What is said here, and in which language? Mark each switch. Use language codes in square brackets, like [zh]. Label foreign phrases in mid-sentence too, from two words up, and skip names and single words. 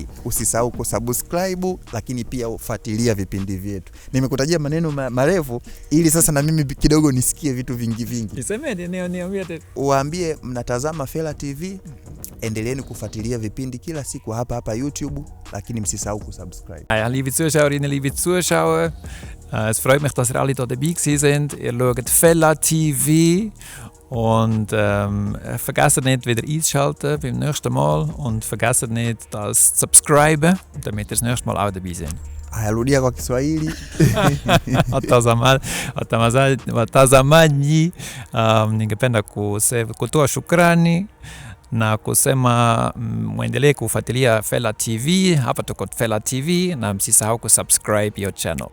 [sw] Usisahau kusubscribe, lakini pia ufuatilia vipindi vyetu. Nimekutajia maneno marefu ili sasa na mimi kidogo nisikie vitu vingi. Nisemeni, niambie tena. Uwaambie mnatazama Fela TV. Endeleeni kufuatilia vipindi kila siku hapa YouTube, lakini msisahau kusubscribe. [de] Ja, liebe Zuschauerinnen, liebe Zuschauer, es freut mich, dass ihr alle da dabei sind. Ihr schaut Fela TV und vergesst nicht wieder einzuschalten beim nächsten Mal und vergesst nicht das zu subscriben, damit ihr das nächste Mal auch dabei seid. [sw] Rudia kwa Kiswahili. Watazamaji, ningependa kutoa shukrani na kusema muendelee kufuatilia Fela TV. Hapa tuko Fela TV na msisahau kusubscribe [en] your channel.